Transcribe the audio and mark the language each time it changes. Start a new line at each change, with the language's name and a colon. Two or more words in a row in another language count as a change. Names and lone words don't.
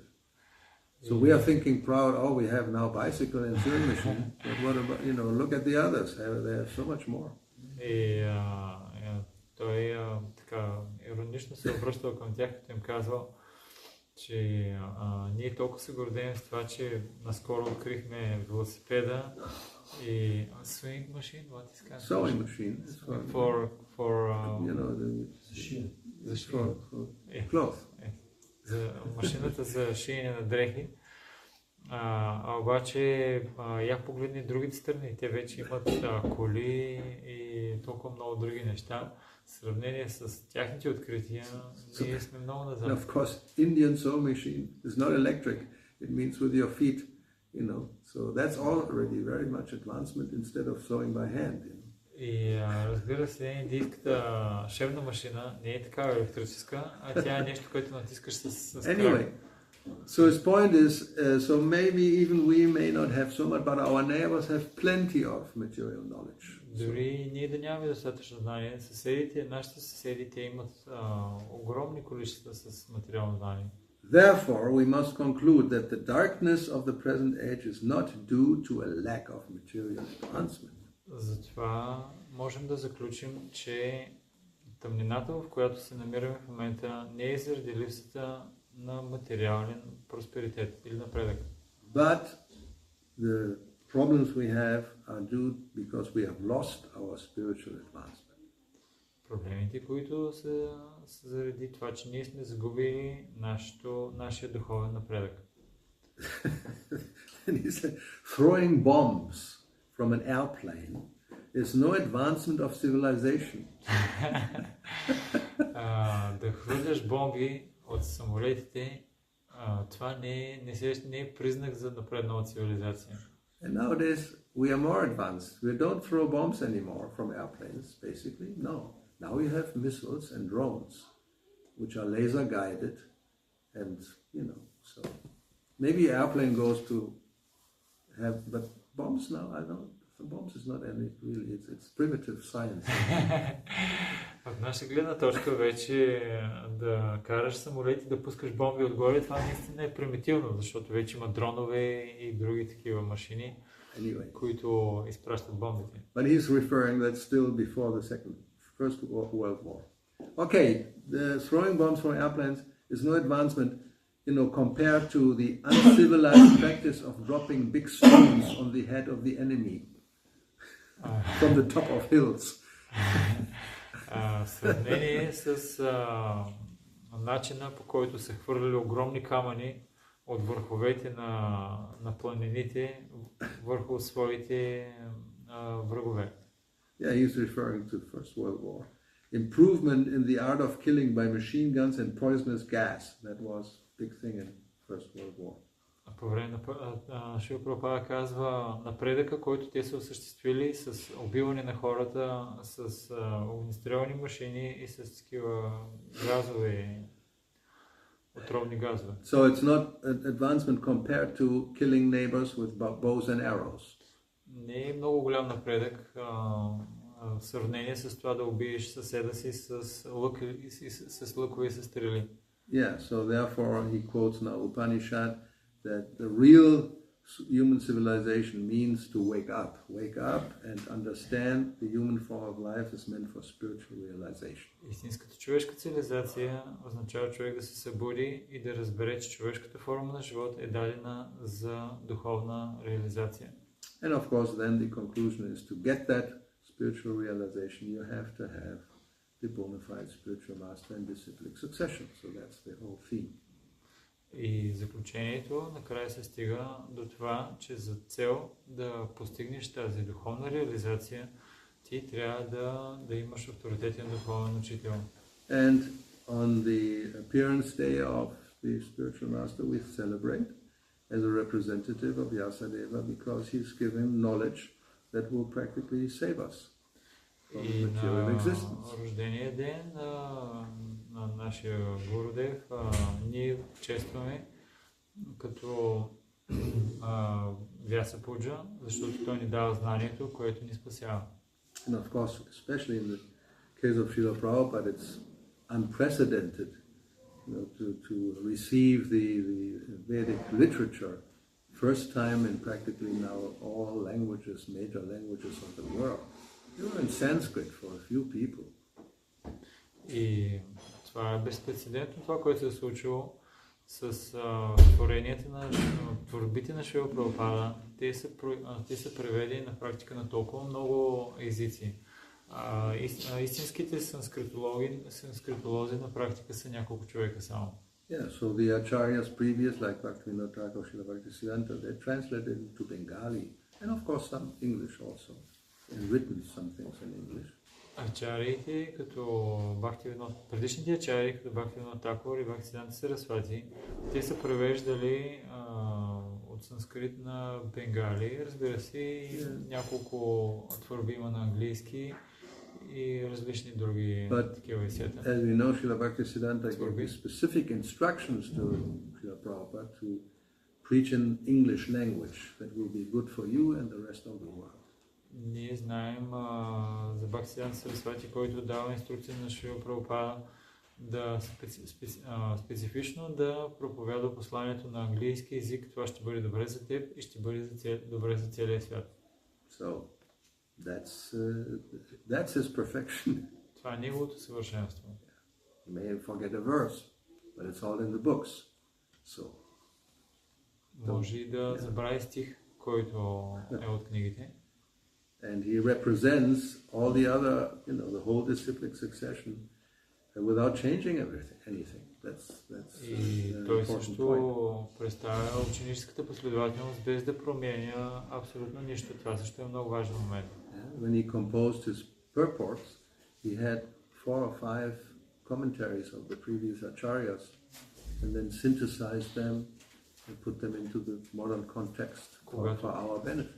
English: So we are thinking proud, we have now bicycle and sewing machine, but what about, look at the others, they have so much more.
Bulgarian: И той така иронично се обръщал към тях, като им казвал, че ние толкова се гордеем с това, че наскоро открихме велосипеда и
English: swing machine, what is called? Sewing machine. For cloth.
Bulgarian: За машината за шиене на дрехи. Обаче, я погледни другите страни. Те вече имат коли и толкова много други неща. В сравнение с тяхните открития, ние сме много назад.
English: Of course, Indian sewing machine is not electric. It means with your feet, So that's already very much advancement instead of sewing by hand.
Bulgarian: И разбира се, индийската шевна машина не е такава електрическа, а тя е нещо, което натискаш с крак.
English: Anyway, so his point is, so maybe even we may not have so much, but our neighbors have plenty of material knowledge.
Bulgarian: Дори ние да нямаме достатъчно знание, нашите съседи, те имат огромни количества с материално знание.
English: Therefore, we must conclude that the darkness of the present age is not due to a lack of material advancement.
Bulgarian: Затова можем да заключим, че тъмнината, в която се намираме в момента, не е заради липсата на материален просперитет или напредък.
English: But the problems we have are due because we have lost our spiritual advancement.
Bulgarian: Проблемите, които са заради това, че ние сме загубили нашия духовен напредък.
English: And he said, throwing bombs from an airplane is no advancement of civilization.
Bulgarian: Да хвърляш бомби от самолетите, това не е признак за напреднала цивилизация.
English: And nowadays we are more advanced. We don't throw bombs anymore from airplanes, basically. No. Now we have missiles and drones, which are laser guided, and so maybe airplane goes to have, but bombs now, I don't. Bombs is not any really. It's primitive science.
Bulgarian: От наша гледна точка вече да караш самолети, да пускаш бомби отгоре, това наистина е примитивно, защото вече има дронове и други такива машини, които изпращат бомбите.
English: But he's referring that still before the First World War. Okay, the throwing bombs from airplanes is no advancement, compared to the uncivilized practice of dropping big stones on the head of the enemy from the top of hills.
Bulgarian: В сравнение с начина, по който се хвърляли огромни камъни от върховете на планините върху своите врагове.
English: Yeah, he's referring to the First World War. Improvement in the art of killing by machine guns and poisonous gas. That was a big thing in First World War.
Bulgarian: По време на Шрила Прабхупада казва напредъка, който те са осъществили с убиване на хората, с огнестрелни машини и с такива газове, отровни газове.
English: So it's not an advancement compared to killing neighbors with bows and arrows.
Bulgarian: Не е много голям напредък в сравнение с това да убиеш съседа си с лъкове и с стрели.
English: Yeah, so therefore he quotes now Upanishad that the real human civilization means to wake up and understand the human form of life is meant for spiritual realization.
Bulgarian: Истинската човешка цивилизация означава човек да се събуди и да разбере, че човешката форма на живот е дадена за духовна реализация.
English: And of course then the conclusion is to get that spiritual realization you have to have the bona fide spiritual master and disciplic succession. So that's the whole theme.
Bulgarian: И заключението накрая се стига до това, че за цел да постигнеш тази духовна реализация, ти трябва да имаш авторитетен духовен учител.
English: And on the appearance day of the spiritual master, we celebrate as a representative of Vyasadeva because he's given knowledge that will practically save us from
Bulgarian: И
English: material
Bulgarian: на
English: existence.
Bulgarian: рождения ден на нашия Гурудев ние честваме като Вяса Пуджа, защото той ни дава знанието, което ни спасява.
English: And of course, especially in the case of Srila Prabhupada, it's unprecedented, to receive the Vedic literature, first time in practically now all languages, major languages of the world. You were in Sanskrit for a few people.
Bulgarian: И това е безпрецедентно, това, което се е случило с творенията на творбите на Шрила Прабхупада. Те са преведени на практика на толкова много езици. Истинските санскритолози на практика са няколко човека само.
English: Yeah, so the acharyas previous, like Bhaktivinoda Thakur, Srila Bhaktisiddhanta, they translated into Bengali, and of course some English also, and written some things in English.
Bulgarian: Ачариите, като предишните ачари, като Бхактивинода Такур и Бхактисиданта Сарасвати, те са превеждали от санскрит на бенгали, разбира се, и няколко творби има на английски и различни други такива есета.
English: As we know, Srila Bhaktisiddhanta gave specific instructions to Srila Prabhupada to preach in English language that will be good for you and the rest of the world.
Bulgarian: Ние знаем за Бхактисиданта Сарасвати, който дава инструкция на Шрила Прабхупада да специфично да проповядва посланието на английски език. Това ще бъде добре за теб и ще бъде добре за целия свят.
English: So that's his perfection.
Bulgarian: Това е неговото съвършенство.
English: You may forget a verse, but it's all in the books. So
Bulgarian: може и да забрави стих, който е от книгите.
English: And he represents all the other, the whole disciplic succession without changing anything. That's
Bulgarian: И той също представя ученическата последователност без да променя абсолютно нищо. Това също е много важен момент.
English: When he composed his purports, he had 4 or 5 commentaries of the previous acharyas and then synthesized them and put them into the modern context for our benefit.